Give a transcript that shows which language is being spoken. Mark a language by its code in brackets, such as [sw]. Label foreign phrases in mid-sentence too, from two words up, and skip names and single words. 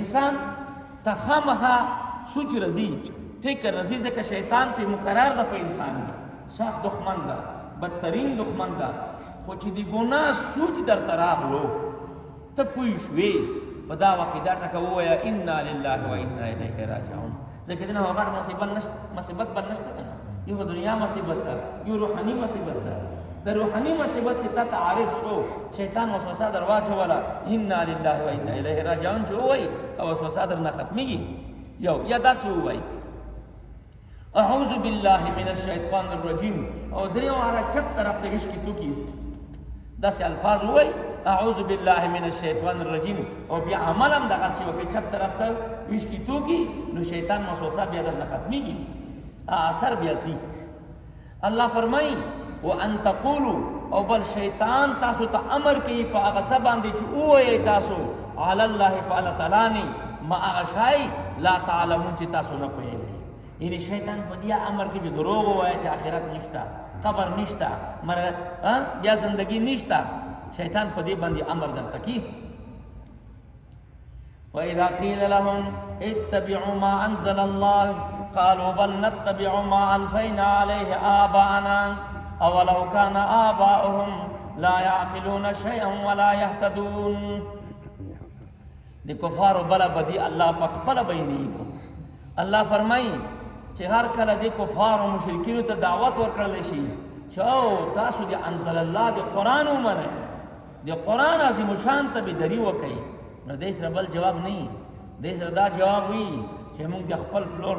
[ps] یو انسان ته خامخا سوچ راځي فکر رضی ځکه شیطان پې مقرر ده په انسان کې سخت دښمن ده بدترین دښمن ده خو چې د ګناه سوچ درته راغلو ته پوه شوې په دا وخت کې دا ټکه ووایه [ar] انا لله و انا الیه راجعون [ps] ځکه دې نه غټ مصیبت بل نشته که نه یو دنیا مصیبت ده یو روحاني مصیبت ده د روحاني مصیبت چې تا ته عارض شو شیطان وسوسه در واچوله [ar] انا لله و انا الیه راجعون [ps] چې ووایي او وسوسه در نه ختمېږي یو یا داسې ووایي اعوذ [ar] بالله من الشیطان الرجیم [ps] او درې واره چپ طرف ته وشکي توکي داسې الفاظ ووایي [ar] اعوذ بالله من الشیطان الرجیم [ps] او بیا عمل هم دغسې وکړي چپ طرف ته وشکي توکي نو شیطان وسوسه بیا در نه ختمېږي اثر بیا ځي الله فرمایي [ar] وان تقولوا [ps] او بل شیطان تاسو ته امر کوي په هغه څه باندې چې ووایئ تاسو [ar] علی الله [ps] په الله تعالی نه ما هغه شی [ar] لا تعلمون [ps] چې تاسو نه پوهېږئ یعنی شیطان په دې امر کې چې دروغ ووایه چې آخرت نشته قبر نشته بیا زندگی نشته شیطان په دې باندې امر درته کوي [ar] وإذا قيل لهم اتبعوا ما أنزل الله قالوا بل نتبع ما ألفينا عليه آباءنا أولو كان آباؤهم لا يعقلون شيئا ولا يهتدون [ps] د کفارو بلا بدی الله په خپل بیانې الله فرمایي چې هر کله د کفارو مشرکینو ته دعوت ورکړل شي چې او تاسو د [ar] انزل الله [ps] د قرآن ومنئ د قرآن عظیم شان ته بېدري وکئ نو دې سره بل جواب نه وي دې سره دا جواب وي چې موږ د خپل پلور